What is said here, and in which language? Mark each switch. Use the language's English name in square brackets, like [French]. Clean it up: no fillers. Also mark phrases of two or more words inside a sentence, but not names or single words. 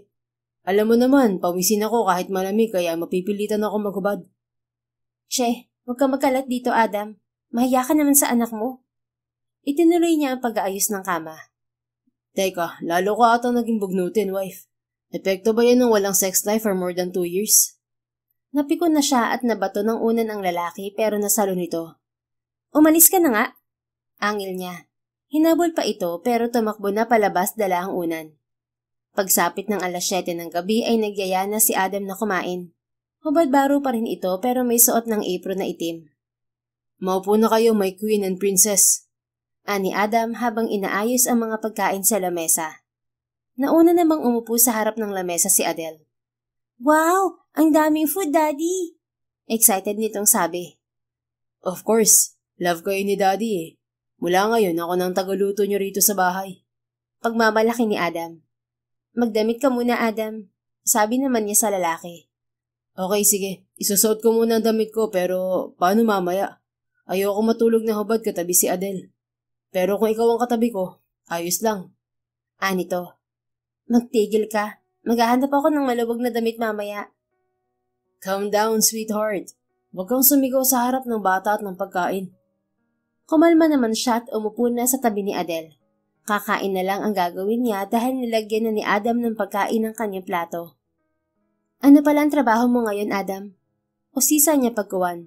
[Filipino] Alam mo naman, pawisin ako kahit malamig kaya mapipilitan ako maghubad. Che, huwag ka magkalat dito, Adam. Mahiya ka naman sa anak mo. Itinuloy niya ang pag-aayos ng kama. Teka, lalo ka atang naging bugnutin, wife. Epekto ba yan ng walang [English] sex life for more than 2 years? [Filipino] Napikon na siya at nabato ng unan ang lalaki pero nasalo nito. Umalis ka na nga. Angil niya. Hinabol pa ito pero tumakbo na palabas dala ang unan. Pagsapit ng 7:00 ng gabi ay nagyaya na si Adam na kumain. Hubad-baro pa rin ito pero may suot ng apron na itim. Maupo na kayo, [English] my queen and princess. [Filipino] Ani Adam habang inaayos ang mga pagkain sa lamesa. Nauna namang umupo sa harap ng lamesa si Adele. Wow! Ang daming food, Daddy! Excited nitong sabi. [English] Of course, [Filipino] love kayo ni Daddy eh. Mula ngayon ako nang tagaluto niyo rito sa bahay. Pagmamalaki ni Adam. Magdamit ka muna, Adam. Sabi naman niya sa lalaki. Okay, sige. Isusuot ko muna ang damit ko pero paano mamaya? Ayoko matulog na hubad katabi si Adele. Pero kung ikaw ang katabi ko, ayos lang. Anito. Magtigil ka. Maghahanap ako ng maluwag na damit mamaya. [English] Calm down, sweetheart. [Filipino] Huwag kang sumigaw sa harap ng bata at ng pagkain. Kumalma naman siya at umupo na sa tabi ni Adele. Kakain na lang ang gagawin niya dahil nilagyan na ni Adam ng pagkain ng kanyang plato. Ano pala ang trabaho mo ngayon, Adam? Usisa niya pagkuwan.